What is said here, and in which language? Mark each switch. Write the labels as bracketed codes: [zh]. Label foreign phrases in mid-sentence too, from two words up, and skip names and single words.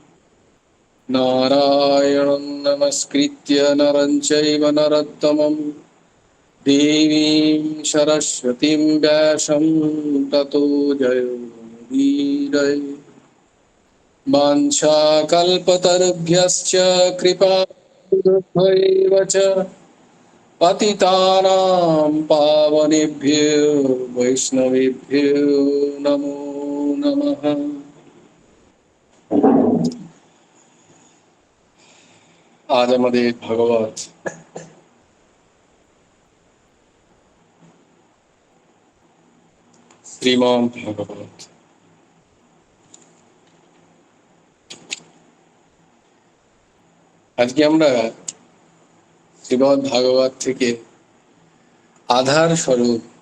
[sa] नारायणं नमस्कृत्य नरं चैव नरोत्तमं देवीं सरस्वतीं व्यासं ततो जयमुदीरये। वाञ्छाकल्पतरुभ्यश्च कृपासिन्धुभ्यैव च पतितानां पावनेभ्यो वैष्णवेभ्यो नमो नमः। [bn] আজ আমাদের ভগবত শ্রীমদ্ ভাগবত আজকে আমরা শ্রীমদ্ ভাগবত থেকে আধার স্বরূপ